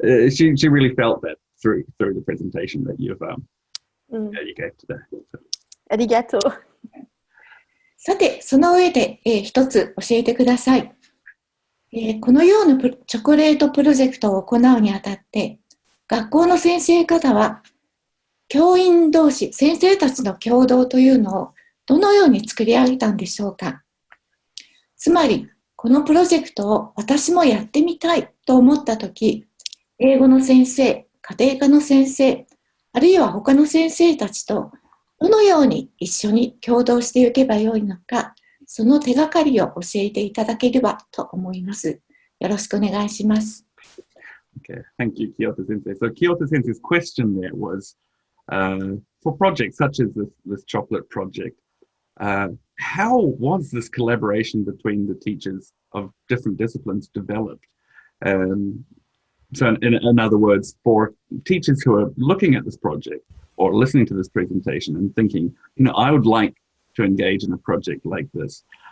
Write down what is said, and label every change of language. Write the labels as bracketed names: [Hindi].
[English] She really felt that through the presentation that you gave today. [Japanese] ありがとう。さて、その上で、一つ教えてください。このようなチョコレートプロジェクトを行うにあたって、学校の先生方は、教員同士、先生たちの共同というのをどのように作り上げたんでしょうか。つまり、このプロジェクトを私もやってみたいと思ったとき、英語の先生、家庭科の先生、あるいは他の先生たちとどのように一緒に共同していけばよいのか、その手がかりを教えていただければと思います。よろしくお願いします。 [English] Okay, thank you, Kyoto Sensei. So Kyoto Sensei's question there was, for projects such as this chocolate project, how was this collaboration between the teachers of different disciplines developed? So in other words, for teachers who are looking at this project or listening to this presentation and thinking, you know, I would like to engage in a project like this.